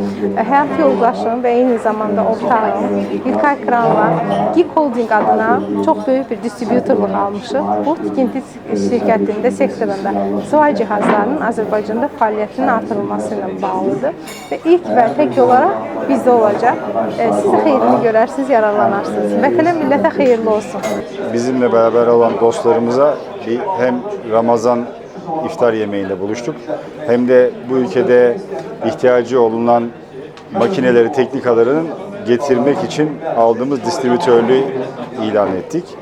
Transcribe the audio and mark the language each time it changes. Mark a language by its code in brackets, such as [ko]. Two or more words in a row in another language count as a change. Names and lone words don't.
[az] Həyat yoldaşım və eyni zamanda ortağım İlkay Kranla Geek Holding adına çox böyük bir distributorluq almışıq. Bu tikinti şirkətində, sektorunda sıvay cihazlarının Azərbaycanda fəaliyyətinin artırılması ilə bağlıdır. Və ilk və tək olaraq bizdə olacaq. Siz də xeyrini görərsiniz, yararlanarsınız. Vətənə, millətə xeyirli olsun. [tr] Bizimle beraber olan dostlarımıza hem Ramazan iftar yemeğinde buluştuk, hem de bu ülkede ihtiyacı olunan makineleri, teknikalarının getirmek için aldığımız distribütörlüğü ilan ettik.